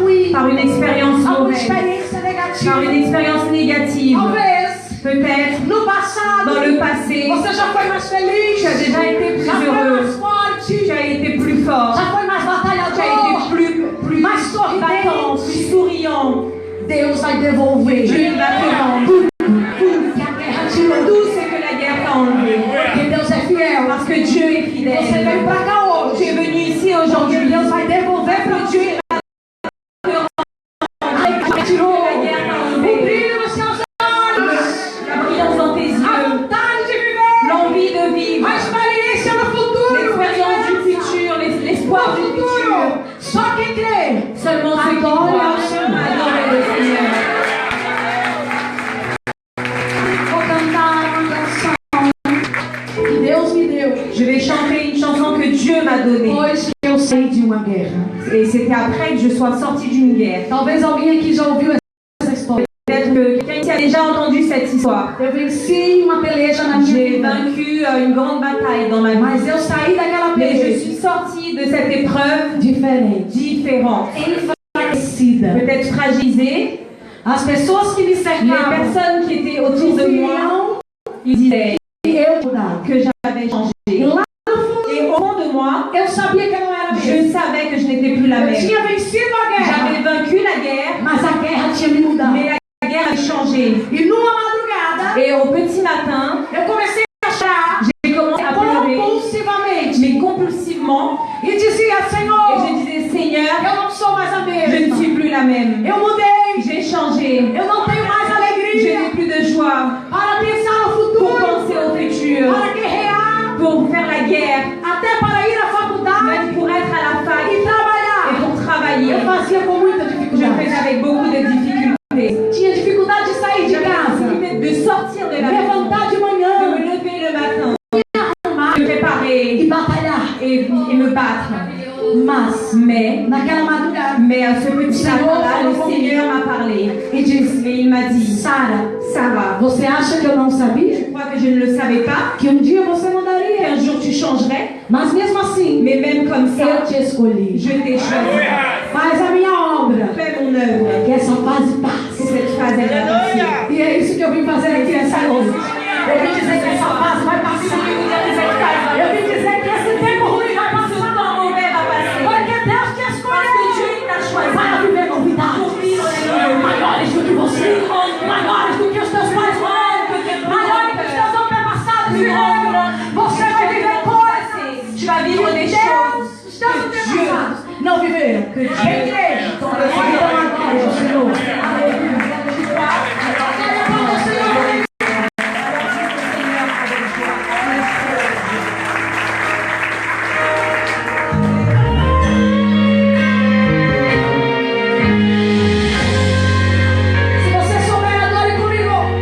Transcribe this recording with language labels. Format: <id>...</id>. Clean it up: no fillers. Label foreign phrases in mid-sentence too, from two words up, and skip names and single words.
<fr>par une expérience</fr> <pt>alguma</pt> <fr>mauvaise,</fr> <pt>experiência</pt> <fr>par</fr> <pt>negativa.</pt> <fr>une expérience négative.</fr> <pt>Talvez</pt> <fr>Peut-être</fr> <pt>no passado</pt> <fr>dans le passé,</fr> <pt>você já foi mais</pt> <fr>tu as</fr> <pt>feliz,</pt> <fr>déjà été plus</fr> <pt>já foi</pt> <fr>heureux,</fr> <pt>mais forte,</pt> <fr>tu as été plus fort,</fr> <pt>já foi mais</pt> <fr>tu as</fr> <pt>batalhador.</pt> <fr>été plus</fr> <pt>Mais sorridente.</pt> <fr>battant, plus souriant.</fr> <pt>Deus vai devolver</pt> <fr>Dieu va te rendre</fr> <pt>tudo que a guerra tirou.</pt> <fr>tout ce que la guerre t'a enlevé.</fr> <pt>Porque Deus é fiel.</pt> <fr>Parce que Dieu est</fr> <pt>Você</pt> <fr>fidèle.</fr> <pt>veio pra cá</pt> <fr>Tu es</fr> <pt>hoje.</pt> <fr>venu ici</fr> <pt>Porque</pt> <fr>aujourd'hui.</fr> <pt>Deus vai devolver pra</pt> <fr>Dieu</fr> <pt>ti.</pt> <fr>va</fr> <pt>Tirou</pt> <fr>que la guerre t'a</fr> <pt>o</pt> <fr>enlevé.</fr> <pt>brilho nos seus olhos,</pt> <fr>La brillance dans tes</fr> <pt>a</pt> <fr>yeux.</fr> <pt>vontade de viver,</pt> <fr>L'envie de vivre.</fr> <pt>a experiência no futuro.</pt> <fr>L'expérience du futur. L'espoir</fr> <pt>No</pt> <fr>du futur.</fr> <pt>futuro. Só quem crê.</pt> <fr>Seulement ceux qui</fr> <pt>Adore</pt> <fr>croient</fr> <pt>ao Senhor.</pt> <fr>adorer le Seigneur.</fr> <pt>Vou cantar uma canção que Deus me deu.</pt> <fr>Je vais chanter une chanson que Dieu m'a donnée.</fr> <pt>Depois que eu saí de uma guerra.</pt> <fr>Et c'était après que je sois sortie d'une guerre.</fr> <pt>Talvez alguém aqui já ouviu essa história.</pt> <fr>Peut-être que quelqu'un ici a déjà entendu cette histoire.</fr> <pt>Eu venci uma peleja na minha</pt> <fr>J'ai</fr> <pt>vida.</pt> <fr>vaincu une grande bataille dans ma vie.</fr> <pt>Mas eu saí daquela</pt> <fr>Mais je</fr> <pt>peleja</pt> <fr>suis sortie de cette épreuve</fr> <pt>diferente.</pt> <fr>différente.</fr> <pt>Enfraquecida.</pt> <fr>Peut-être fragilisée.</fr> <pt>As pessoas que me</pt> <fr>Les</fr> <pt>cercavam</pt> <fr>personnes qui étaient autour de moi,</fr> <pt>diziam</pt> <fr>ils disaient</fr> <pt>que eu mudava.</pt> <fr>que j'avais changé.</fr> <pt>E lá no fundo,</pt> <fr>Et au fond de moi,</fr> <pt>eu sabia que eu não era a</pt> <fr>je</fr> <pt>mesma.</pt> <fr>savais que je n'étais plus la</fr> <pt>Eu</pt> <fr>même.</fr> <pt>tinha vencido a guerra,</pt> <fr>J'avais vaincu la guerre,</fr> <pt>mas a guerra tinha me mudado.</pt> <fr>mais la guerre avait changé.</fr> <pt>E numa madrugada,</pt> <fr>Et au petit matin,</fr> <pt>eu comecei a chorar</pt> <fr>j'ai commencé à pleurer,</fr> <pt>compulsivamente.</pt> <fr>mais compulsivement.</fr> <pt>E dizia,</pt> <fr>Et</fr> <pt>Senhor,</pt> <fr>je disais, Seigneur,</fr> <pt>eu não sou mais a</pt> <fr>je ne</fr> <pt>mesma.</pt> <fr>suis plus la même.</fr> <pt>Eu mudei.</pt> <fr>J'ai changé.</fr> <pt>Eu não tenho mais</pt> <fr>Je</fr> <pt>alegria</pt> <fr>n'ai plus de joie</fr> <pt>para pensar no</pt> <fr>pour</fr> <pt>futuro,</pt> <fr>penser au futur,</fr> <pt>para guerrear,</pt> <fr>pour faire la guerre,</fr> <pt>até para ir à faculdade</pt> <fr>même pour être à la fac</fr> <pt>e</pt> <fr>et</fr> <pt>trabalhar.</pt> <fr>pour travailler.</fr> <pt>Eu fazia com muita</pt> <fr>Je</fr> <pt>dificuldade.</pt> <fr>faisais avec beaucoup de difficultés.</fr> <pt>Tinha dificuldade de sair de</pt> <fr>J'avais la</fr> <pt>casa,</pt> <fr>difficulté de sortir de la maison,</fr> <pt>levantar de</pt> <fr>de</fr> <pt>manhã,</pt> <fr>me lever le matin,</fr> <pt>arrumar</pt> <fr>de me</fr> <pt>e</pt> <fr>préparer</fr> <pt>batalhar.</pt> <fr>et me battre.</fr> <pt>Mas, naquela madrugada,</pt> <fr>Mais à ce petit matin-là, le Seigneur m'a parlé</fr> <pt>e disse,</pt> <fr>et il m'a dit,</fr> <pt>Sara,</pt> <fr>Sarah,</fr> <pt>você acha que eu não sabia?</pt> <fr>je crois que je ne le savais pas,</fr> <pt>Que dia você mudaria?</pt> <fr>qu'un jour tu changerais,</fr> <pt>Mas mesmo assim,</pt> <fr>mais même comme</fr> <pt>eu</pt> <fr>ça,</fr> <pt>te escolhi.</pt> <fr>je t'ai choisi.</fr> <pt>Faz a minha obra,</pt> <fr>Fais mon œuvre.</fr> <pt>que essa fase</pt> <fr>Que</fr> <pt>passe.</pt> <fr>cette phase elle va passer.</fr> <pt>E é isso que eu vim fazer aqui essa noite. Eu vim dizer que essa fase vai passar. Eu vim dizer que esse tempo ruim vai passar. Porque Deus te escolheu para viver novidades maiores do que você, maiores do que os teus pais foram, maiores que os teus antepassados viveram. Você vai viver coisas</pt> <fr>Tu vas vivre des</fr> <pt>que</pt> <fr>choses</fr> <pt>os teus antepassados não viveram. Quem crê? Então agora, ao Senhor. Aleluia. Glória para o Senhor. Se você souber, adore comigo.</pt>